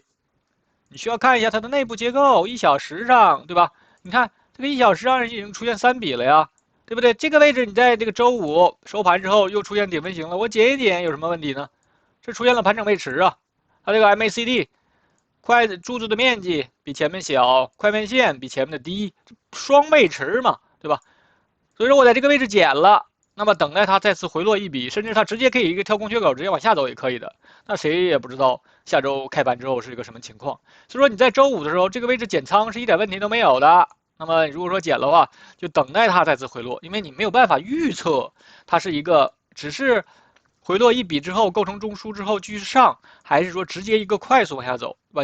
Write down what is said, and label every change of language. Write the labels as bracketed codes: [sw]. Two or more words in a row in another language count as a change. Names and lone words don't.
[zh] 你需要看一下它的內部結構，1小時上，對吧？你看這個1小時上已經出現3筆了呀，對不對？這個位置你在這個週五收盤之後又出現頂分型了，我減一點有什麼問題呢？這出現了盤整背馳啊，它這個 MACD 柱子的面積比前面小，快面線比前面的低，雙背馳嘛，對吧？所以說我在這個位置減了，那麼等待它再次回落一筆，甚至它直接可以一個跳空缺口直接往下走也可以的，那誰也不知道下周開盤之後是一個什麼情況。所以說你在週五的時候，這個位置減倉是一點問題都沒有的。那麼如果說減的話，就等待它再次回落，因為你沒有辦法預測它是一個只是回落一筆之後構成中樞之後繼續上，還是說直接一個快速往下走，對吧？